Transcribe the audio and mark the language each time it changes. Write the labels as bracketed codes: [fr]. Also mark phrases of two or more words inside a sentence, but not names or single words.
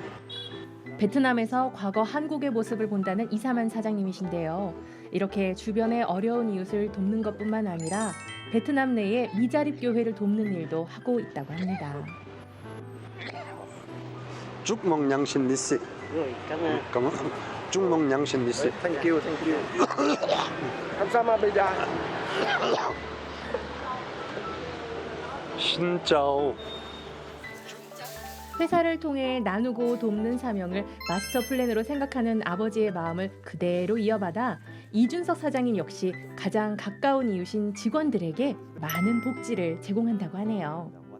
[ko] 베트남에서 과거 한국의 모습을 본다는 이사만 사장님이신데요. 이렇게 주변의 어려운 이웃을 돕는 것뿐만 아니라 베트남 내에 미자립 교회를 돕는 일도 하고 있다고 합니다. 쭉멍냥신 니씨 cảm ơn 쭉멍냥신 니씨 [en] Thank you. [ko] 감사합니다. [vi] xin chào [ko] 회사를 통해 나누고 돕는 사명을 마스터 플랜으로 생각하는 아버지의 마음을 그대로 이어받아 이준석 사장님 역시 가장 가까운 이웃인 직원들에게 많은 복지를 제공한다고 하네요.